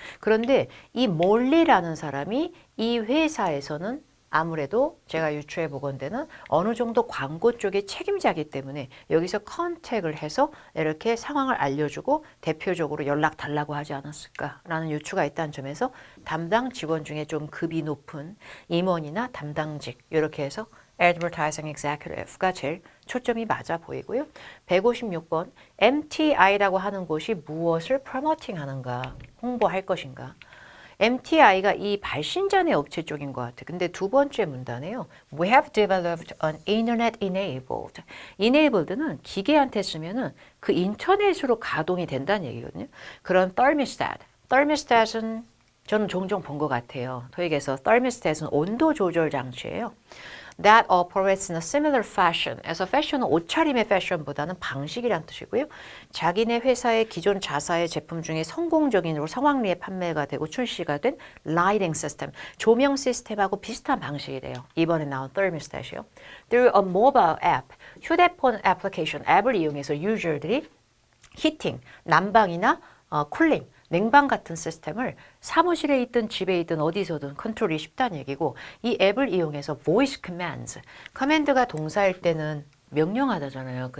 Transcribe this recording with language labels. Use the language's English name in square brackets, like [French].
[Korean] 그런데 이 몰리라는 사람이 이 회사에서는 아무래도 제가 유추해 보건대는 어느 정도 광고 쪽의 책임자이기 때문에 여기서 컨택을 해서 이렇게 상황을 알려주고 대표적으로 연락 달라고 하지 않았을까라는 유추가 있다는 점에서 담당 직원 중에 좀 급이 높은 임원이나 담당직 이렇게 해서 Advertising Executive가 제일 초점이 맞아 보이고요. 156번 MTI라고 하는 곳이 무엇을 프로모팅 하는가, 홍보할 것인가. MTI가 이 발신자의 업체 쪽인 것 같아요. 근데 두 번째 문단에요. [English] We have developed an internet enabled. [Korean] enabled는 기계한테 쓰면은 그 인터넷으로 가동이 된다는 얘기거든요. 그런 thermostat. thermostat은 저는 종종 본 것 같아요. 토익에서 thermostat은 온도 조절 장치예요. [English] That operates in a similar fashion. [Korean] 에서 fashion은 옷차림의 fashion보다는 방식이란 뜻이고요. 자기네 회사의 기존 자사의 제품 중에 성공적인으로 성황리에 판매가 되고 출시가 된 lighting system, 조명 시스템하고 비슷한 방식이래요. 이번에 나온 thermostat이요. [English] Through a mobile app, [Korean] 휴대폰 애플리케이션 앱을 이용해서 유저들이 히팅, 난방이나 쿨링, 냉방 같은 시스템을 사무실에 있든 집에 있든 어디서든 컨트롤이 쉽다는 얘기고 이 앱을 이용해서 [English] voice commands, [Korean] 커맨드가 동사일 때는 명령하다잖아요.